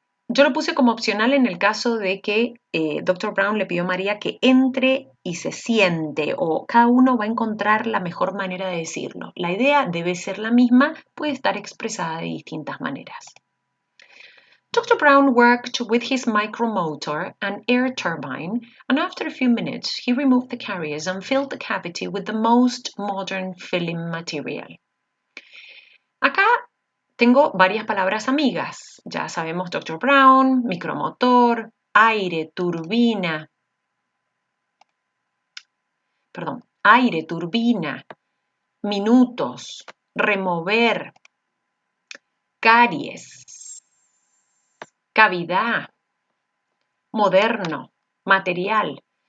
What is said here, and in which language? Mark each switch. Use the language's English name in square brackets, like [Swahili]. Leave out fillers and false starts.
[Spanish] Yo lo puse como opcional en el caso de que Dr. Brown le pidió a María que entre y se siente, o cada uno va a encontrar la mejor manera de decirlo. La idea debe ser la misma, puede estar expresada de distintas maneras. [English] Dr. Brown worked with his micromotor and air turbine, and after a few minutes he removed the carriers and filled the cavity with the most modern filling material. [Spanish] Acá tengo varias palabras amigas. Ya sabemos Dr. Brown, micromotor, aire, turbina. Perdón, aire, turbina, minutos, remover, caries, cavidad, moderno, material.